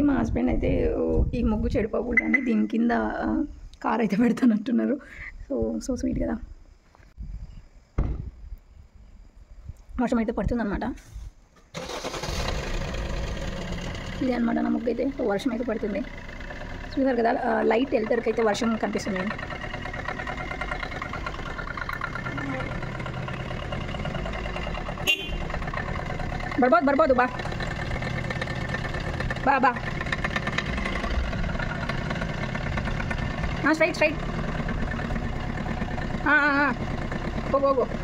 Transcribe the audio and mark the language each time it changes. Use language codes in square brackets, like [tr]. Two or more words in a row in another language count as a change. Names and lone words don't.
[te] మా హస్బెండ్ అయితే ఈ ముగ్గు చెడిపోకూడదని దీని కింద కారు అయితే పెడతానంటున్నారు. [en] so sweet [te] కదా. వర్షం అయితే పడుతుంది అనమాట. ఇది అనమాట నా ముగ్గు అయితే. సో వర్షం అయితే పడుతుంది. చూసారు కదా, లైట్ వెళ్తారికి అయితే వర్షం కనిపిస్తుంది. [kn] ಬರ್ಬೋದು ಬಾ ಬಾ ಬಾ. ಹಾಂ ಸ್ಟ್ರೈಟ್ ಹಾಂ ಹೋಗು.